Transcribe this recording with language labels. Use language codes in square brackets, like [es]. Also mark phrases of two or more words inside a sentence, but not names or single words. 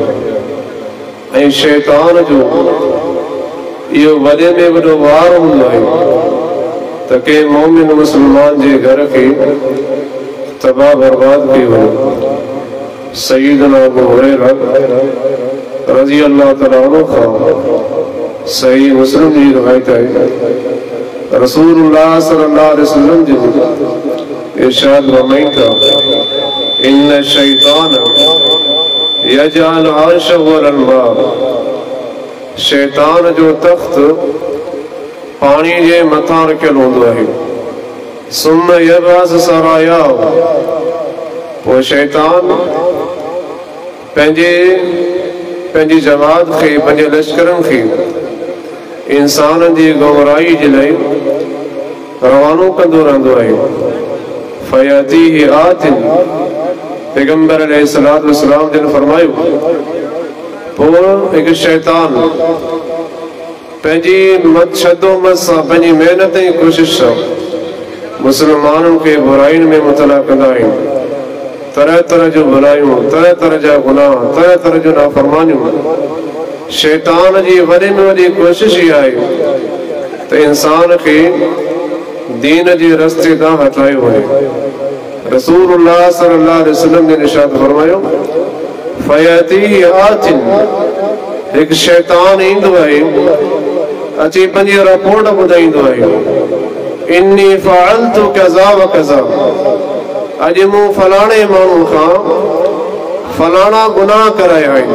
[sd] ऐं शैतान जो इहो वॾे में वॾो वार हूंदो आहे त कंहिं मोमिन मुस्लमान जे घर खे तबाह बर्बाद कयो वञे। सय्यदना अबू हुरैरा [ar] رضي الله تعالى عنه [sd] खां सही मुस्लिम जी रिवायत है। रसूलुल्लाह [ar] صلى الله عليه وسلم [sd] जी इरशाद फरमाइन था [ar] إن الشيطان يجعل عرشه على الماء. [sd] शैतान जो तख्त पानी जे मथां रखियल हूंदो आहे। [ar] ثم يبعث سرايا, [sd] पोइ शैतान पंहिंजी जमात खे पंहिंजे लश्करनि खे इंसान जी गुमराही जे लाइ रवानो कंदो रहंदो आहे। [ar] فيأتيه آت, [sd] पैगंबर [ar] عليه الصلاة والسلام [sd] जिन फरमायो पोइ हिकु शैतान पंहिंजी शदोमत सां पंहिंजी महिनत ऐं कोशिश सां मुस्लमाननि खे बुराइनि में मुबतला कंदा आहिनि। तरह तरह जो बुराइयूं, तरह तरह जा गुनाह, तरह तरह जो नाफरमानियूं। शैतान जी वॾे में वॾी कोशिश ई आहे त इंसान खे दीन जे रस्ते तां हटायो वञे। रसूलुल्लाह [ar] صلى الله عليه وسلم [sd] ने इरशाद फरमायो [ar] فيأتيه آت, [sd] हिकु शैतान ईंदो आहे अची पंहिंजी रिपोर्ट ॿुधाईंदो आहे [ar] إني فعلت كذا وكذا, [sd] अॼु मूं फलाणे माण्हू खां फलाणा गुनाह कराया आहिनि।